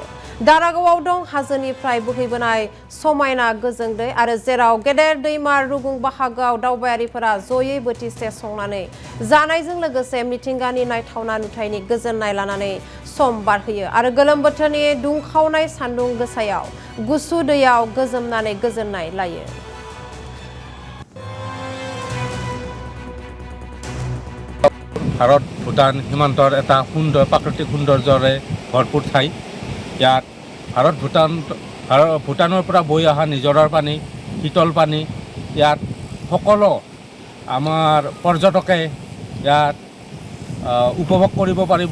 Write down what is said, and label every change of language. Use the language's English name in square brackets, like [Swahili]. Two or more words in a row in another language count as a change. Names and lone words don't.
[Bodo] दारागावआव दं हाजोनिफ्राय बोहैबोनाय समायना गोजों दै आरो जेराव गेदेर दैमा रुगुं बाहागोआव दावबायारिफोरा जयै बोथिसे संनानै जानायजों लोगोसे मिथिंगानि नायथावना नुथायनि गोजोननाय लानानै सम बारहोयो आरो गोलोम बोथोरनि दुंखावनाय सान्दुं गोसायाव गुसु दैयाव गोजोमनानै गोजोननाय लायो। [Assamese] ভাৰত ভূটান সীমান্তৰ এটা সুন্দৰ প্ৰাকৃতিক সৌন্দৰ্যৰে ভৰপূৰ ঠাই। ইয়াত ভূটানৰ পৰা বৈ অহা নিজৰাৰ পানী, শীতল পানী, ইয়াত সকলো আমাৰ পৰ্যটকে ইয়াত উপভোগ কৰিব পাৰিব।